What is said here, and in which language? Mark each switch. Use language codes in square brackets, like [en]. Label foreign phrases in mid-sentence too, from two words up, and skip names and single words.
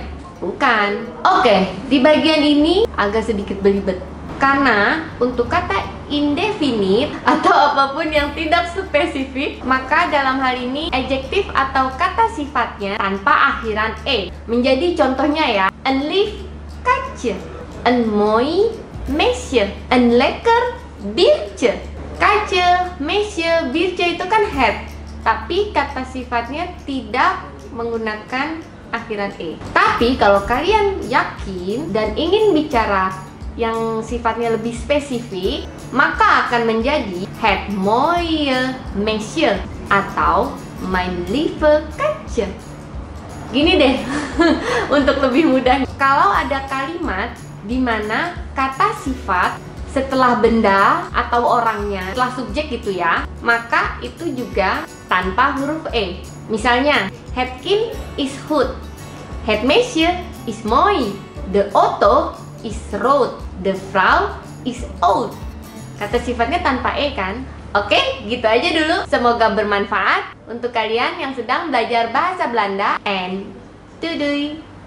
[id] Bukan. Oke, di bagian ini agak sedikit belibet. Karena untuk kata indefinite atau apapun yang tidak spesifik, maka dalam hal ini adjektif atau kata sifatnya tanpa akhiran e. Menjadi contohnya ya, [nl] een lief katje, een mooi meisje, een lekker biertje. [id] Katje, meisje, biertje itu kan het, tapi kata sifatnya tidak menggunakan akhiran e. Tapi kalau kalian yakin dan ingin bicara yang sifatnya lebih spesifik, maka akan menjadi [nl] het mooie meisje [id] atau [nl] mijn lieve katje. [id] Gini deh, untuk lebih mudah. Kalau ada kalimat di mana kata sifat setelah benda atau orangnya, setelah subjek gitu ya, maka itu juga tanpa huruf e. Misalnya, [nl] het kind is goed, het meisje is mooi, de auto is rood, the vrouw is oud. [id] Kata sifatnya tanpa e kan? Oke, gitu aja dulu. Semoga bermanfaat untuk kalian yang sedang belajar bahasa Belanda. [nl] And doei!